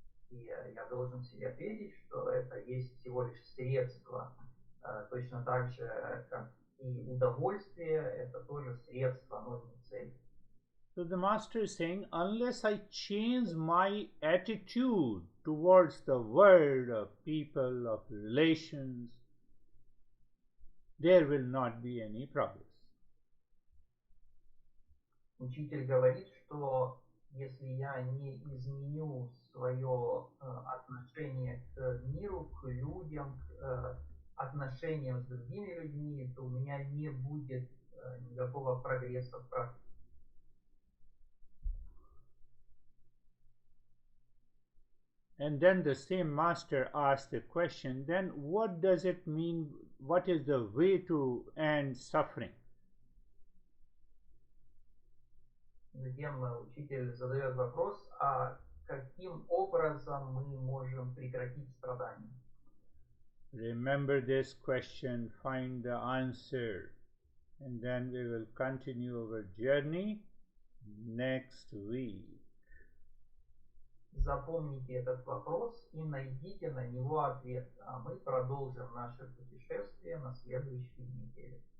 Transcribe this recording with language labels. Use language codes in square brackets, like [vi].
[ru] И я должен себе ответить, что это есть всего лишь средство, точно так же, как и удовольствие, это тоже средство, но не цель. [en] So the master is saying, unless I change my attitude towards the world of people, of relations, there will not be any progress. [ru] Учитель говорит, что если я не изменю свое отношение к миру, к людям, к отношениям с другими людьми, то у меня не будет никакого прогресса в практике. [en] And then the same master asked the question, then what does it mean? What is the way to end suffering? [ru] Затем учитель задает вопрос, а каким образом мы можем прекратить страдания? [en] Remember this question, find the answer, and then we will continue our journey next week. [ru] Запомните этот вопрос и найдите на него ответ, а мы продолжим наше путешествие на следующей неделе.